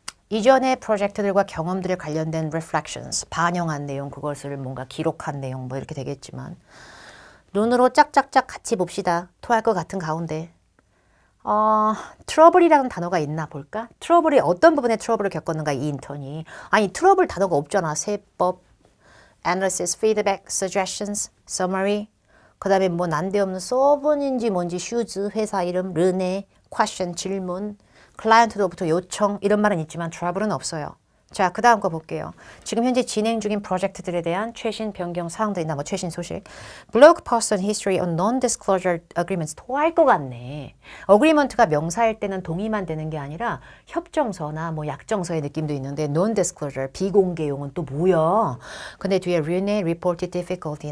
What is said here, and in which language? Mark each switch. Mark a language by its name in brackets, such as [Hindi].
[Korean] 이전의 프로젝트들과 경험들에 관련된 reflections, 반영한 내용, 그것을 뭔가 기록한 내용 뭐 이렇게 되겠지만 눈으로 짝짝짝 같이 봅시다. 토할 것 같은 가운데. 트러블이라는 단어가 있나 볼까? 트러블이 어떤 부분에 트러블을 겪었는가 이 인턴이. 아니 트러블 단어가 없잖아. 세법, analysis, feedback, suggestions, summary. 그 다음에 뭐 난데없는 소분인지 뭔지 슈즈, 회사 이름, 르네, question, 질문, 클라이언트로부터 요청 이런 말은 있지만 트러블은 없어요. 자, 그 다음 거 볼게요. 지금 현재 진행 중인 프로젝트들에 대한 최신 변경 사항도 있나 뭐 최신 소식. [English] Blog post on history on non-disclosure agreements. [Korean] 토할 것 같네. 어그리먼트가 명사일 때는 동의만 되는 게 아니라 협정서나 뭐 약정서의 느낌도 있는데 non-disclosure, 비공개용은 또 뭐야? 근데 뒤에 [English] Rene reported difficulty.